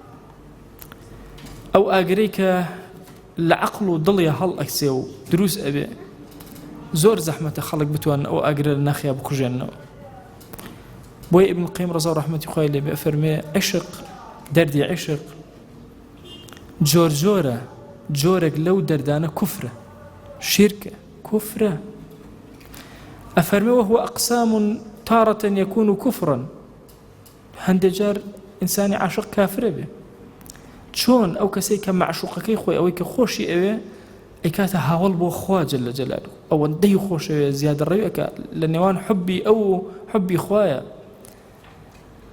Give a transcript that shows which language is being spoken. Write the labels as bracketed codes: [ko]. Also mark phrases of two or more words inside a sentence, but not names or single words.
[ckb] ئەو ئاگرەی کە لە عەقڵ و دڵی هەڵ ئەکسێ و دروست ئەبێ، زۆر زەحمەتە خەڵک بتوانن ئەو ئاگرە لە ناخیا بکوژێنەوە. بۆیە ئیبن قەیم ڕەزا ڕەحمەتی خوای لێ بێ ئەفەرمێ عشق، دەردی عشق جۆر جۆرە، جۆرێک لەو دەردانە کوفرە، شیرکە، کوفرە. ئەفەرمێ [ar] وهو ئەقسام تارة يكون كفرا، [ckb] هەندێک جار ئینسانی عاشق کافرە بێ. چۆن ئەو کەسەی کە معشوقەکەی خۆی ئەوەی کە خۆشی ئەوێ ئەیکاتە هاوڵ بۆ خوا [ar] جل جلاله، [ckb] ئەوەندەی خۆشەوێ زیادە ڕەوی ئەکا لە نێوان حبی ئەو و حبی خوایە.